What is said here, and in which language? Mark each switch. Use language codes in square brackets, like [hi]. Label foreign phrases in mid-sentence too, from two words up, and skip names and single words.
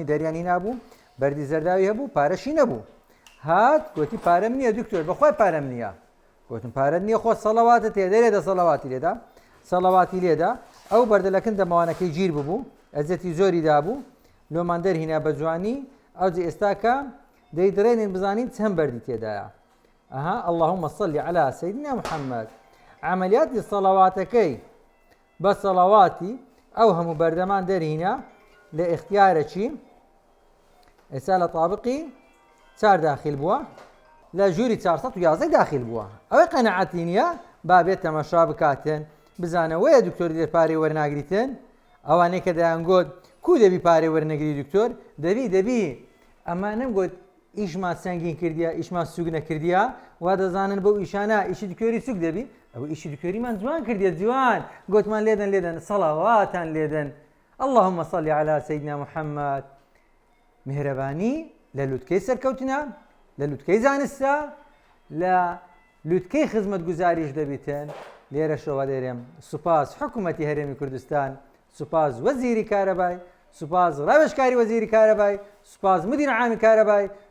[ckb] دەریانی نابوو بەردی زەرداوی هەبوو پارەشی نەبوو هات گوتی پارەم نییە دکتۆر بەخوای پارەم نییە گوتم پارەت نییە خۆ سەڵەواتت هەیە دەرێدە سەڵەواتی لێدا سەڵەواتی لێدا ئەو بەردەلەکن دەماوانەکەی گیر ببوو ئەزەتی زۆری دابوو لۆمان دەرهینا بە جوانی ئەوجی ئێستاکە دەیدڕێنین بزانین چەند بەردی تێدایە ئەها [ar] اللهم صل على سيدنا محمد [ckb] عملیاتی سەڵەواتەکەی بە سەڵەواتی ئەو هەموو بەردەمان دەرهینا لە ئیختیارەکی ئێستا لە تابقی 4 داخل بووە لە ژووری 411 داخل بووە ئەوەی قەنەعەتی نییە با بێت تەماشا بکاتن بزانەوەیە دکتۆری لێ پارەی وەرناگریتن ئەوانەی کە دەیانگوت کو دەبی پارەی وەرنەگری دکتۆر دەبی ئەمانم گوت ئیشمان سەنگین کردیە ئیشمان سوگ نەکردیە وا دەزانن بەو ئیشانە ئیشی دکتۆری سوگ دەبی ئەو ئیشی دکتۆریمان جوان کردیە جوان گوتمان لێدەن سەڵاواتان لێدەن [ar] اللهم صل على سيدنا محمد [ckb] مهرەبانی لە لوتکەی سەرکەوتنە لە لوتکەی زانستە لە لوتکەی خزمەت گوزاریش دەبیتن لێرەشەوە دەرێم سوپاس حکوومەتی هەرێمی کوردستان سوپاس وەزیری کارەبای سوپاس ڕاوێژکاری وەزیری کارەبای سوپاس مدیر عامی کارەبای